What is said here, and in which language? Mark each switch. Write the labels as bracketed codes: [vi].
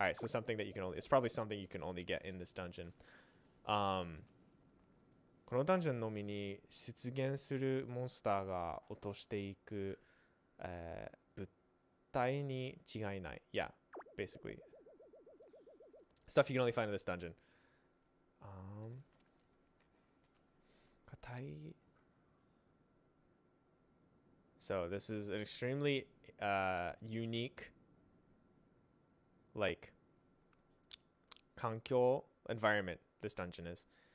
[en] Alright, so something that you can only, it's probably something you can only get in this dungeon. [ja] このダンジョンのみに出現するモンスターが落としていく、物体に違いない。 [en] Yeah, basically. Stuff you can only find in this dungeon. [ja] 硬い。 [en] So this is an extremely unique, like, 環境 environment this dungeon is.